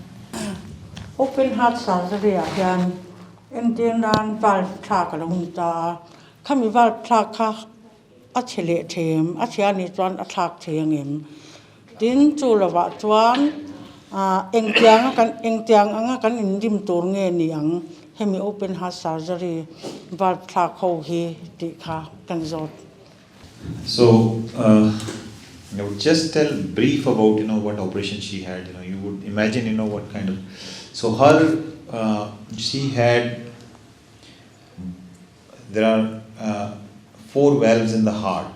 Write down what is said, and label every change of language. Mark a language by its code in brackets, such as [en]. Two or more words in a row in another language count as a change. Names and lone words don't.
[en] open heart surgery [lus] hian entirna valve thak lo ta khami valve thak kha a chele them a chiani chuan a thak thengem tin chu lawa chuan engtiang anga kan indim tur nge ni ang hemi [en] open heart surgery [lus] valve thak ho hi ti kha kan zot. [en] So I would just tell brief about what operation she had. You would imagine what kind of. So her she had. There are 4 valves in the heart.